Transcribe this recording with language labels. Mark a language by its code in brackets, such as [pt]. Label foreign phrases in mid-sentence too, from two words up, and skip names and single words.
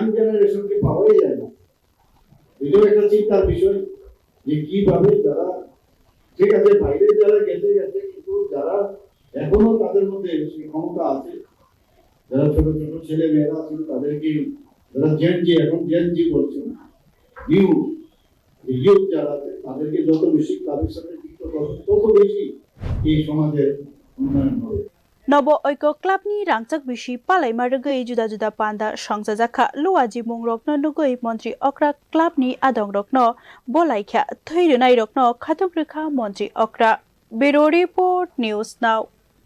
[bn] জেনারেশনকে পাওয়াই যায় না এটাও একটা চিন্তার বিষয় যে কিভাবে যারা ঠিক আছে বাইরে যারা গেছে গেছে কিন্তু যারা এখনো তাদের মধ্যে সেই ক্ষমতা আছে যারা ছোট ছোট ছেলে মেয়েরা আছে তাদেরকে যারা জেনজি এখন জেনজি বলছে ইউথ যারা আছে তাদেরকে যত বেশি ক্লাবের সাথে যুক্ত করবে তত বেশি এই সমাজের উন্নয়ন হবে [trp] Naba Aikya Club ni rangchak bisi palai margai juda juda panda songjajakha luwaji mung rokno nugui Mantri Okwra Club ni adong rokno bolaikha thairinai rokno khatung rekha Mantri Okwra [en] Bureau Report News Now